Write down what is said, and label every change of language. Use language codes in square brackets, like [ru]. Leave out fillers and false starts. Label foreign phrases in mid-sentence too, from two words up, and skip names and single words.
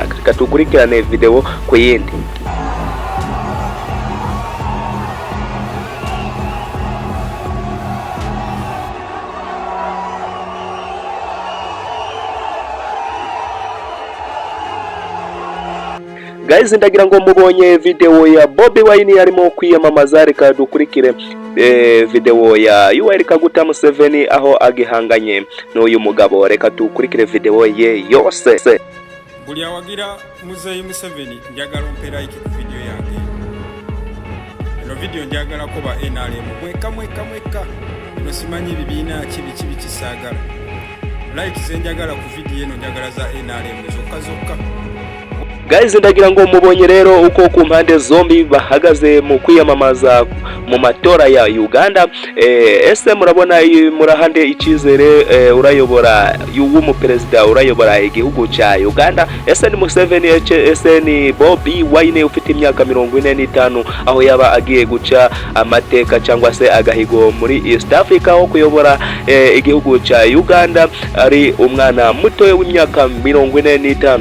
[rw] Reka dukurikirane video ku yindi. Guys, ndagira ngo mubonye video ya Bobi Wine arimo kwiyamamaza. Reka dukurikire video ya Yoweri Kaguta Museveni aho agihanganye n'uyu mugabo. Reka dukurikire video ye yose. [lg] Buli awagira Muzeyi Museveni njagala mpera iki video yange. Eno video njagala kuba NRM mweka no simanyi bibina kibi kisagala. Like zenjagala ku video eno njagala za NRM zokka. [rw] Guys, ndagira ngo mubonye rero uko ku mpande zombi bahagaze mu kwiyamamaza mu matora ya Uganda. Ese murabona murahande ikizere urayobora w'umuperezida urayobora igihugu cya Uganda? Ese ni Museveni, ese ni Bobi Wine ufite imyaka 45 aho yaba agiye guca amateka cyangwa se agahigo muri [en] East Africa [rw] wo kuyobora igihugu cya Uganda, ari umwana muto w'imyaka 45.